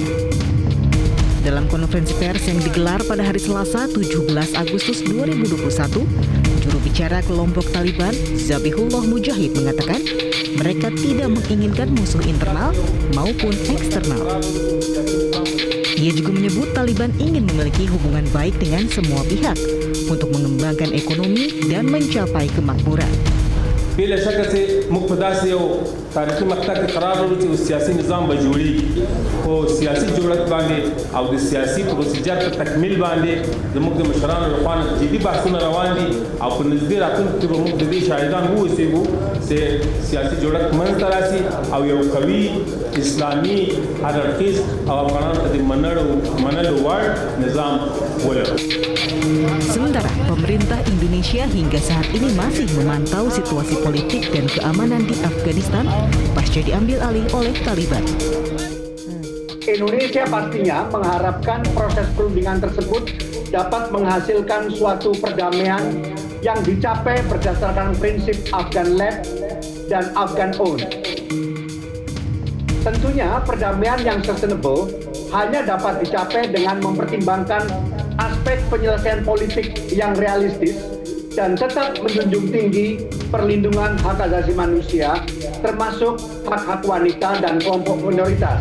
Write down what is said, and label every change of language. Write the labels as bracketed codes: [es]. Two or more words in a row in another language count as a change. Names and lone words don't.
[id] Dalam konferensi pers yang digelar pada hari Selasa 17 Agustus 2021, juru bicara kelompok Taliban, Zabihullah Mujahid, mengatakan mereka tidak menginginkan musuh internal maupun eksternal. Ia juga menyebut Taliban ingin memiliki hubungan baik dengan semua pihak untuk mengembangkan ekonomi dan mencapai kemakmuran. [ps] بلا شک سے مقتداس یو تاریخي مقطع کې قرار لري چې سیاسي نظام به جوړي او سیاسي جوړښت باندې او د سیاسي پروسیجر په تکمیل باندې زموږ د مشرانو لخوا جدي بحثونه روان دي او په نږدې راتلونکي کې به موږ د دې شاهدان واوسېږو چې سیاسي جوړښت منځته راسي او یو قوي اسلامي هررخیز او افغانانو ته د منلو وړ نظام ولرو. [id] Sementara pemerintah Indonesia hingga saat ini masih memantau situasi politik dan keamanan di Afghanistan pasca diambil alih oleh Taliban. Indonesia pastinya mengharapkan proses perundingan tersebut dapat menghasilkan suatu perdamaian yang dicapai berdasarkan prinsip [en] Afghan led [id] dan [en] Afghan owned. [id] Tentunya perdamaian yang sustainable hanya dapat dicapai dengan mempertimbangkan aspek penyelesaian politik yang realistis dan tetap menjunjung tinggi perlindungan hak asasi manusia, termasuk hak-hak wanita dan kelompok minoritas.